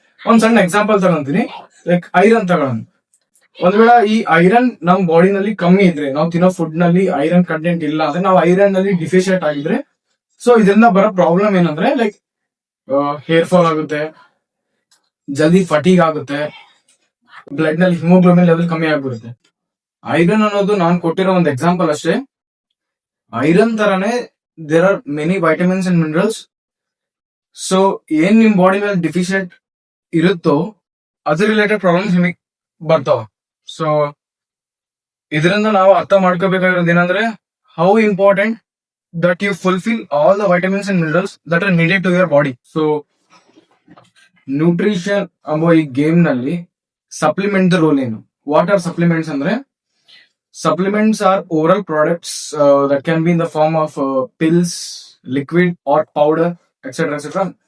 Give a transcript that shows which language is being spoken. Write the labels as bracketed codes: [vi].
[kn] ಒಂದ್ ಸಣ್ಣ example ತಗೊಂತೀನಿ, like iron ತಗೊಳ್ಳೋಣ. ಒಂದ್ ವೇಳೆ ಈ ಐರನ್ ನಮ್ ಬಾಡಿನಲ್ಲಿ ಕಮ್ಮಿ ಇದ್ರೆ, ನಾವು ತಿನ್ನೋ ಫುಡ್ ನಲ್ಲಿ ಐರನ್ ಕಂಟೆಂಟ್ ಇಲ್ಲ ಅಂದ್ರೆ, ನಾವು ಐರನ್ ನಲ್ಲಿ ಡಿಫಿಷಿಯಂಟ್ ಆಗಿದ್ರೆ, ಸೊ ಇದರಿಂದ ಬರೋ ಪ್ರಾಬ್ಲಮ್ ಏನಂದ್ರೆ ಲೈಕ್ ಹೇರ್ ಫಾಲ್ ಆಗುತ್ತೆ, ಜಲ್ದಿ ಫಟೀಗ್ ಆಗುತ್ತೆ, ಬ್ಲಡ್ ನಲ್ಲಿ ಹಿಮೋಗ್ಲೋಬಿನ್ ಲೆವೆಲ್ ಕಮ್ಮಿ ಆಗ್ಬಿಡುತ್ತೆ. ಐರನ್ ಅನ್ನೋದು ನಾನು ಕೊಟ್ಟಿರೋ ಒಂದು ಎಕ್ಸಾಂಪಲ್ ಅಷ್ಟೇ. ಐರನ್ ತರಾನೇ [en] There are many vitamins and minerals. [kn] So ಏನ್ ನಿಮ್ ಬಾಡಿ ಮೇಲೆ ಡಿಫಿಷಿಯಂಟ್ ಇರುತ್ತೋ ಅದ್ರ ರಿಲೇಟೆಡ್ ಪ್ರಾಬ್ಲಮ್ಸ್ ನಿಮಗೆ ಬರ್ತಾವ. ಸೊ ಇದರಿಂದ ನಾವು ಅರ್ಥ ಮಾಡ್ಕೋಬೇಕಾಗಿರೋದು ಏನಂದ್ರೆ, [en] How important that you fulfill all the vitamins and minerals that are needed to your body. So [kn] nutrition ಎಂಬ ಈ ಗೇಮ್ ನಲ್ಲಿ ಸಪ್ಲಿಮೆಂಟ್ ರೋಲ್ ಏನು, [en] What are supplements ಅಂದ್ರೆ, supplements are oral products that can be in the form of pills, liquid or powder etcetera etcetera.